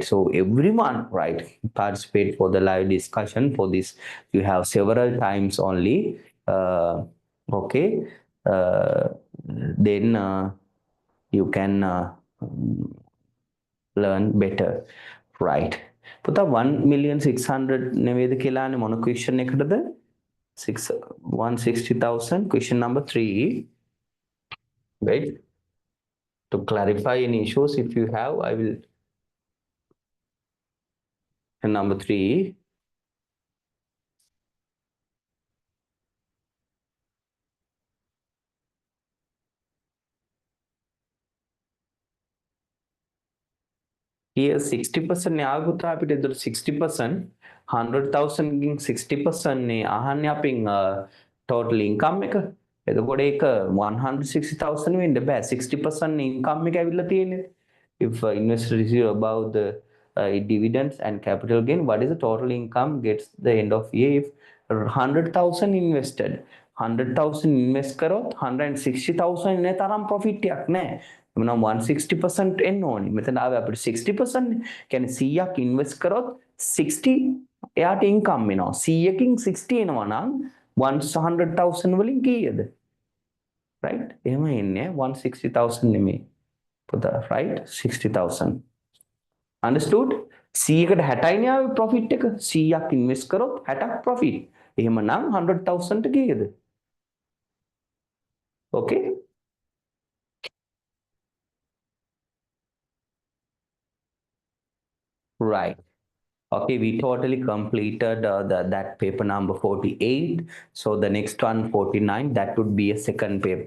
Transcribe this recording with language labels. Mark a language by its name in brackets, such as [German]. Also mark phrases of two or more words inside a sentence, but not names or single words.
[English] So everyone, right, participate for the live discussion for this. You have several times only. Okay, then you can learn better, right? [Sinhala] පුතා 1,600,000 නෙවෙයිද කියලානේ මොන question එකටද 160,000 [English] question number 3. Wait, to clarify any issues if you have, I will. And number 3, here 60% [Sinhala] න්යාය පුතා අපිට එතකොට 60% 100,000 ගෙන් 60% නේ අහන්නේ අපෙන් [English] total income [Sinhala] එක. එතකොට ඒක 160,000 වෙන්න බෑ, 60% income එක ඇවිල්ලා තියෙන්නේ. [English] If investor receive above the dividends and capital gain, what is the total income gets the end of year? If 100,000 invested, [Sinhala] 100,000 invest කරොත් 160,000 නේ තරම් profit එකක් නෑ. එමනම් 160% එන්න ඕනි. මෙතන ආවේ අපිට 60%. කියන්නේ 100ක් invest කරොත් 60 එයාට income එනවා. 100කින් 60 එනවා නම් 100,000 වලින් කීයද? right? එහෙම එන්නේ 160,000 නෙමෙයි. පුතා, right? 60,000. understood? 100කට 60යි නේ ආවේ profit එක. 100ක් invest කරොත් 60ක් profit. එහෙමනම් 100,000 ට කීයද? [English] okay? right. Okay, we totally completed that paper number 48. So the next one, 49, that would be a second paper.